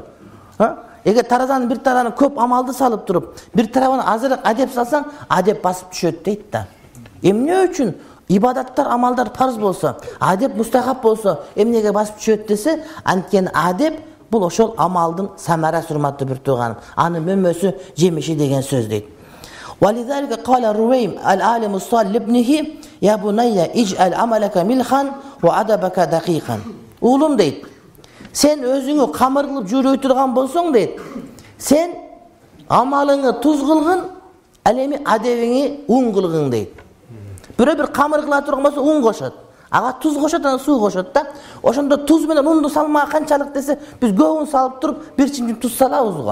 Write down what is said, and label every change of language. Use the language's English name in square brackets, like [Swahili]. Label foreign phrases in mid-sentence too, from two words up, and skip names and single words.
[Kyrgyz] Эгер таразанын бир тарабына көп амалды салып туруп, бир тарабына азыраак адеп салсаң, адеп басып түшөт дейт да. Эмне үчүн ибадаттар, амалдар парыз болсо, адеп мустахаб болсо, эмнеге басып түшөт десе, анткени адеп бул ошол амалдын самарасы, урматтуу бир тууганым. Анын мөмөсү, жемиши деген сөз дейт. [Arabic] وَلِذَلِكَ قَالَ الرُّوَيْمُ الْعَالِمُ الصَّالِحُ لِابْنِهِ يَا بُنَيَّ اجْعَلْ عَمَلَكَ مِلْحًا وَأَدَبَكَ دَقِيقًا. [Kyrgyz] Уулум дейт, сен өзүңү камыр кылып жүрөй турган болсоң дейт, сен амалыңы туз кылгын, ал эми адебиңи ун кылгын дейт. Бирөө бир камыр кыла турган болсо ун кошот. Ага туз кошот, анан суу кошот да. Ошондо туз менен унду салмаа канчалык десе, биз көбүн салып туруп, бир чимчим туз салабыз го.